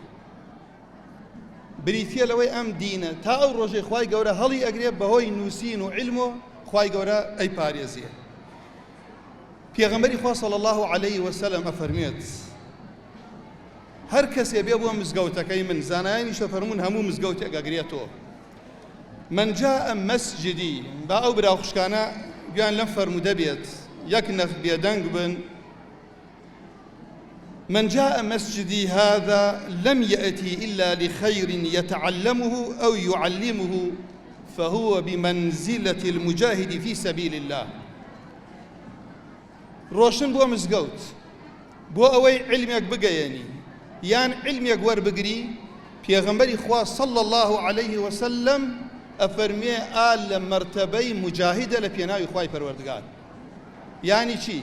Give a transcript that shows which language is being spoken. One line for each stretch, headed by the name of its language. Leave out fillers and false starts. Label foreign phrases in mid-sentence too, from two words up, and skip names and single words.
Central Kurdish: بریتیە لەوەی ئەم دینە تا ئەو ڕۆژەی خوای گەورە هەڵی ئەگرێت بەهۆی نووسین و علم و خوای گەورە ئەی پارێزیە. پێغەمبەری خوا
Arabic: صلی الله علیه وسلم
Central Kurdish: ئەفەرمێت هەر کەسێ بێ بۆ مزگەوتەکەی من زانایانیش ئەفەرمون هەموو مزگەوتێک ئەگرێتەوە.
Arabic: من جاء مسجدي
Central Kurdish: با ئەو براو خوشکانە گویان لەم فەرموودە بێت یەک نەخ بێدەنگ بن.
Arabic: من جاء مسجدي هذا لم يأتي إلا لخير يتعلمه أو يعلمه فهو بمنزلة المجاهد في سبيل الله.
Central Kurdish: روشن بۆ مزگەوت بۆ ئەوەی علمێک بگەیەنی یان علمێک وەربگری پێغەمبەری خوا
Arabic: صلی الله علیه وسلم
Central Kurdish: ئەفەرمێ ئال لە مەرتەبەی مجاهدە لە پێناوی خوای پەروەردگار. یانی چی؟